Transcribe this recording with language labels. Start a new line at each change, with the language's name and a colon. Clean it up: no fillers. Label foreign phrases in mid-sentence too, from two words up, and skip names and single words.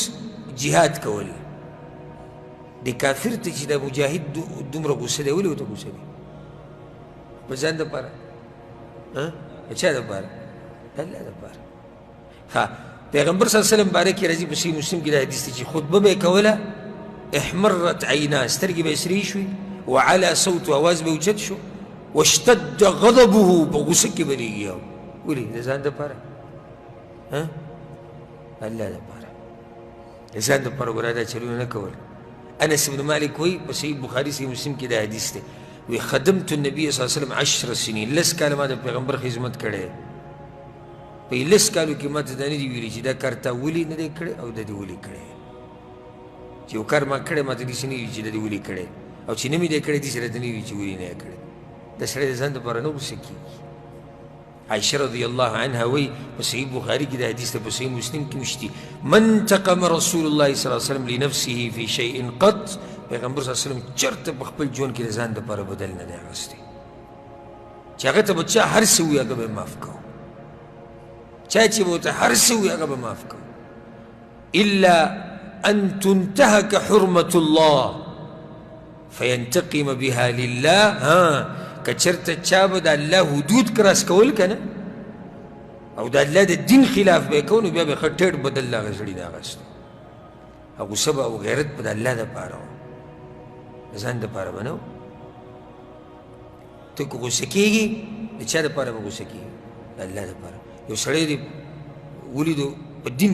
Pashto: جهاد کول د کافر ته چې د مجاهد دومره غصه دی ولې ورته غصه دی په ځان دپاره د چا دپاره د الله دپاره ها پیغمبر
Arabic: صلی الله علیه وسلم
Pashto: باره کې راځي په صحیح مسلم کې دا حدیث دی چې خطبه به یې کوله
Arabic: احمرت عینا
Pashto: سترګې به یې سرې شوې
Arabic: وعلى صوت
Pashto: اواز به اوچت شو
Arabic: واشتد غضبه
Pashto: په غصه کې به لګیا ولې د ځان دپاره الله دپاره د ځان دپاره ګوره دا چلونه نه کول انس بن مالک وایي په صحیح بخاري صحیح مسلم کې دا حدیث دی
Arabic: وی خدمت النبي صلی الله علیه وسلم 10 سنین
Pashto: لس کاله ما د پیغمبر خدمت کړی په لس کالو کې ما ته دا نه دي ویلي چې دا کار تا ولې نه دی کړی او دا دې ولې کړی چې یو کار ما کړی ما ته داسې نه وي چې دا دې ولې کړی او چې نه مې دی کړی داسې راته نه وي چې ولې نه یې کړی دا سړی د ځان دپاره نه غوسه کېږي عائشه
Arabic: رضی الله عنها
Pashto: وایي په صحیح بخاري کې دا حدیث ته په صحیح مسلم کې
Arabic: مشتي من تقم رسول الله صلی الله علیه وسلم لنفسه فی شیء قط
Pashto: پیغمبر
Arabic: صلی الله علیه وسلم
Pashto: چېرته په خپل ژوند کې د ځان دپاره بدل نه دی اخیستی چې هغه ته به چا هر څه ووي هغه به یې معاف کوو چا چې به ورته هر څه ووي هغه به معاف کوو
Arabic: الا ان تنتهك حرمة الله فینتقم بها لله
Pashto: که چېرته چا به د الله حدود کراس کول که نه او د الله د دین خلاف به یې کو نو بیا به ښه ټیټ بدل له هغه سړي نه اخیستو او غصه به او غیرت به د الله دپاره و د ځان دپاره به نه و ته که غصه کېږي د چا دپاره به غصه کېږي د الله دپاره یو سړی دې ولیدو په دین